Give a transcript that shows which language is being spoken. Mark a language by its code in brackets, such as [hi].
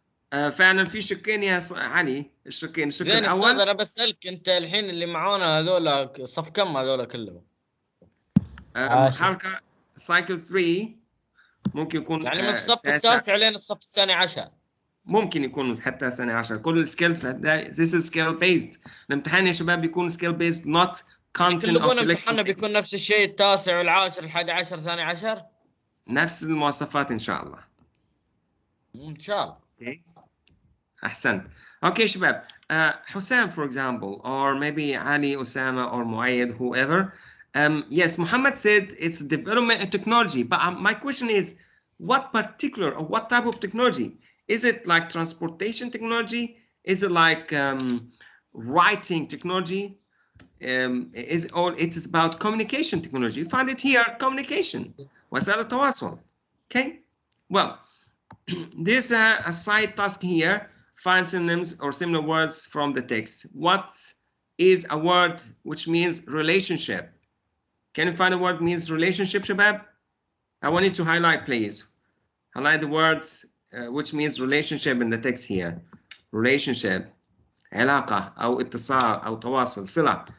[ar] فعلا في شقين يا علي، الشق زين الاول. أستاذ أنا بسألك أنت الحين اللي معانا هذول صف كم هذول كلهم؟ حلقة سايكل 3 ممكن يكون يعني من الصف التاسع لين الصف الثاني عشر. ممكن يكون حتى الثاني عشر. كل السكيلز [en] this is skill based. [ar] الامتحان يا شباب بيكون [en] skill based not content يكلبون of [ar] امتحاننا بيكون نفس الشيء، التاسع والعاشر الحادي عشر ثاني عشر، نفس المواصفات ان شاء الله. ان شاء الله. احسنت. اوكي شباب. [en] حسام for example, or maybe Ali, Osama, or Muayyad, whoever. Yes, Mohamed said it's development and technology, but my question is, what particular or what type of technology? Is it like transportation technology? Is it like writing technology? Or it is about communication technology? You find it here, communication. [ar] وسائل التواصل. Okay. [en] Well, there's a side task here. Find synonyms or similar words from the text. What is a word which means relationship? Can you find a word means relationship, Shabab? I want you to highlight, please. Highlight the words which means relationship in the text here. Relationship. [ar] علاقة أو اتصال أو تواصل صلة.